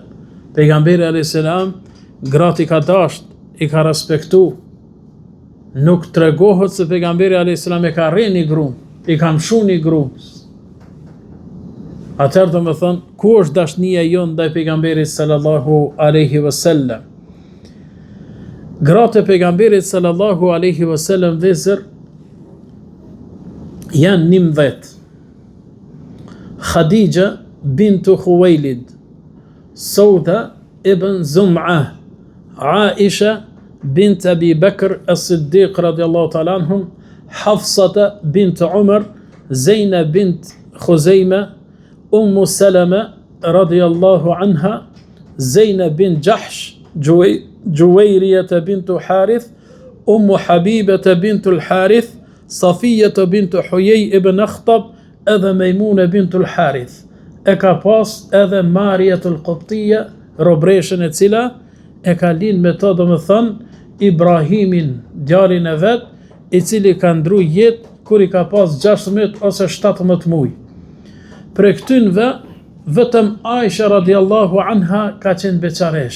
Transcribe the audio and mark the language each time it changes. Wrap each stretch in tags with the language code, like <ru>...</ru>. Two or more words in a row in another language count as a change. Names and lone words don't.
<sq>Pejgamberi</sq> <ar>عليه السلام,</ar> <sq>gratë i ka dasht, i ka respektu, nuk tregohet se pejgamberi</sq> <ar>عليه السلام</ar> <sq>e ka rreni gruan, i ka mshu një gruan. Atëherë do më thënë, ku është dashnia jonë ndaj pejgamberit</sq> <ar>صلى الله عليه وسلم?</ar> <sq>Gratë e pejgamberit</sq> <ar>صلى الله عليه وسلم</ar> <sq>vëzër janë 19. Khadija bintu Khuwailid, Sauda ibn Zum'a, Aisha bint Abi Bakr as-Siddiq</sq> <ar>رضي الله تعالى عنهم,</ar> <sq>Hafsata bint Umar, Zainab bint Khuzayma, Salama</sq> <ar>رضي الله عنها,</ar> <sq>Zainab bint Jahsh, Juwayriyata bintu Harith, Habibata bintu al-Harith, Safiyata bintu Huyay ibn Akhtab, edhe Maimuna bintu al-Harith. E ka pas edhe Mariatul Qibtiyya, robreshën e cila e ka linë me të, do më thënë, Ibrahimin, djalin e vet, i cili ka ndru jetë kur i ka pas 16 ose 17 muj. Për këtynve, vetëm Aisha</sq> <ar>رضي الله عنها</ar> <sq>ka qenë beqaresh.</sq>